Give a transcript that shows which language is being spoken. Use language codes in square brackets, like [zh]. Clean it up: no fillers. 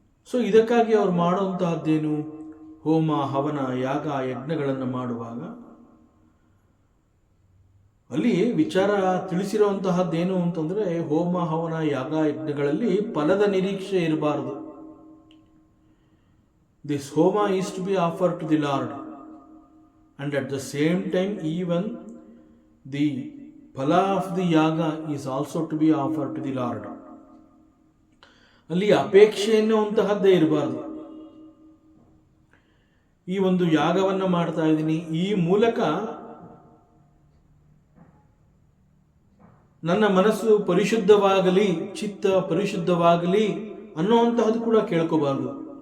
[kn] So ಇದಕ್ಕಾಗಿ ಅವ್ರು ಮಾಡುವಂತಹದ್ದೇನು? ಹೋಮ ಹವನ ಯಾಗ ಯಜ್ಞಗಳನ್ನು ಮಾಡುವಾಗ ಅಲ್ಲಿ ವಿಚಾರ ತಿಳಿಸಿರುವಂತಹದ್ದೇನು ಅಂತಂದ್ರೆ, ಹೋಮ ಹವನ ಯಾಗ ಯಜ್ಞಗಳಲ್ಲಿ ಫಲದ ನಿರೀಕ್ಷೆ ಇರಬಾರದು. [en] This homa is to be offer to the Lord and at the same time even the phala of the yaga is also to be offered to the Lord. [kn] ಅಲ್ಲಿ ಅಪೇಕ್ಷೆ ಎನ್ನುವಂತಹದ್ದೇ ಇರಬಾರದು. ಈ ಒಂದು ಯಾಗವನ್ನು ಮಾಡ್ತಾ ಇದ್ದೀನಿ, ಈ ಮೂಲಕ ನನ್ನ ಮನಸ್ಸು ಪರಿಶುದ್ಧವಾಗಲಿ, ಚಿತ್ತ ಪರಿಶುದ್ಧವಾಗಲಿ ಅನ್ನುವಂತಹದ್ದು ಕೂಡ ಕೇಳ್ಕೋಬಾರದು.